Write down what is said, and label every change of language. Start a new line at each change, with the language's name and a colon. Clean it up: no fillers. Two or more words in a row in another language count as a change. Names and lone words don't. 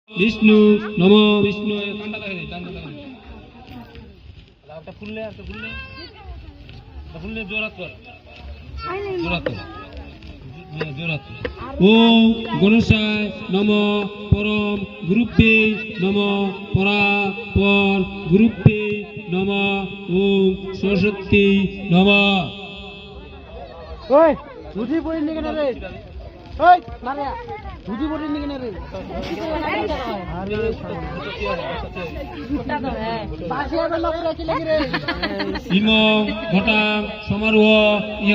Sanskrit: विष्णु नमो विष्णु ओम गणेशाय नमो परम गुरुभ्ये नमो परापर गुरुभ्ये नमो ओम सरस्वती नमो
Hindi: ओए झूठी बोली नहीं करना रे ओए मारिया झूठी बोली नहीं करना रे अरे बासिया तो लोग रखे लगे रे
Sanskrit: इमं घटां समारोह य